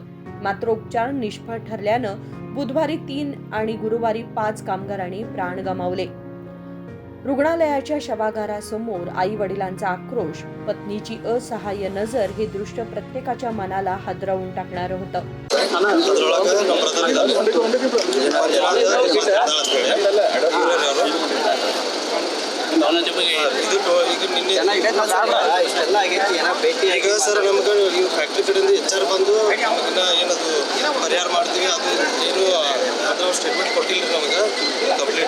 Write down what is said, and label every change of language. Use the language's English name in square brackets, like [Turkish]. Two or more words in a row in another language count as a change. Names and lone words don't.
[Marathi] मात्र उपचार निष्फळ ठरल्यानं बुधवारी 3 आणि गुरुवारी 5 कामगारांनी प्राण गमावले. रुग्णालयाच्या शवागारासमोर आई वडिलांचा आक्रोश, पत्नीची असहाय्य नजर हे दृश्य प्रत्येकाच्या मनाला हादरवून टाकणारं होतं. [Kannada] ಈಗ ಸರ್ ನಮ್ಗೆ ನೀವು ಫ್ಯಾಕ್ಟ್ರಿ ಕಡೆಯಿಂದ HR ಬಂದು ಏನದು ಪರಿಹಾರ ಮಾಡ್ತೀವಿ, ಅದು ಏನು ಅದ್ರ ಸ್ಟೇಟ್ಮೆಂಟ್ ಕೊಟ್ಟಿಲ್ಲ ನಮಗೆ ಕಂಪ್ಲೀಟ್.